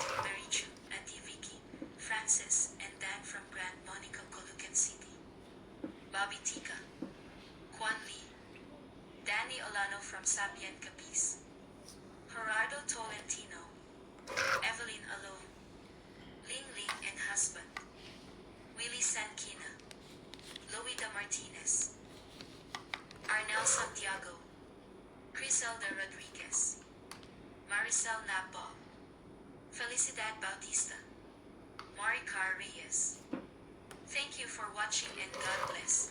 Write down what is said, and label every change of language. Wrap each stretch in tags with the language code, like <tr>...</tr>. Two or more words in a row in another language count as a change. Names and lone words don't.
<en>Mary Chu, Auntie Vicky, Francis, and Dan from Grand Monica, Colucan City, Bobby Tika, Kwan Lee, Danny Olano from Sabian Capiz, Gerardo Tolentino, Evelyn Alone, Ling Ling and husband, Willie Sankina, Loida Martinez, Arnel Santiago, Criselda Rodriguez, Maricel Nabal, Felicidad Bautista, Maricar Reyes. Thank you for watching and God bless.</en>